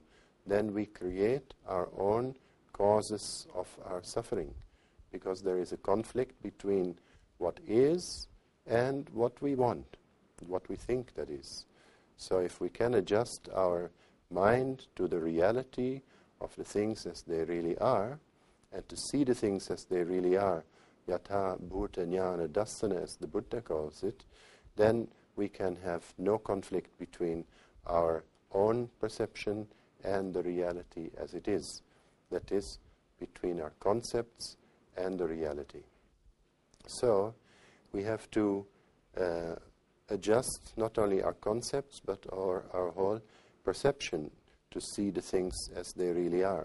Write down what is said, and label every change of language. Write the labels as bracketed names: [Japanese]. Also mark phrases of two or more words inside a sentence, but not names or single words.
[English] Then we create our own causes of our suffering, because there is a conflict between what is and what we want, what we think that is. So if we can adjust our mind to the reality of the things as they really are, and to see the things as they really are, [Pali] yatha bhuta jnana dassana, [English] as the Buddha calls it, then we can have no conflict between our own perception and the reality as it is. That is, between our concepts and the reality. So, we have to adjust not only our concepts, but our whole perception to see the things as they really are.